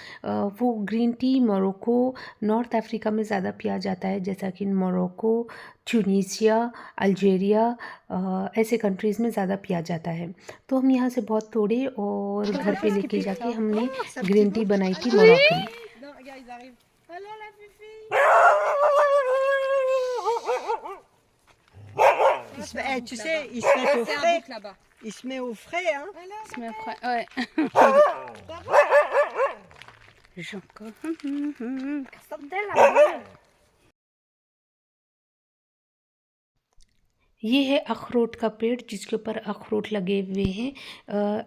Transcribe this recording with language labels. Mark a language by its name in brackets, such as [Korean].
[Hindi] वो green tea Morocco, north Africa में ज़्यादा पिया जाता है, जैसा कि मोरक्को, ट्यूनीसिया, अल्जीरिया, ऐसे कंट्रीज़ में ज़्यादा पिया जाता है। तो हम यहाँ से बहुत तोड़े और घर पे लेके जाके हमने ग्रीन टी बनाई थी Moroccan. [French] Non, regarde, ils arrivent. Alors la fifi. Tu sais, il se met au frais. Là-bas. Il se met au frais, hein. [Hindi] इसमें ouais. [French] Sortez la [Hindi] ये है अखरोट का पेड़ जिसके ऊपर अखरोट लगे हुए हैं।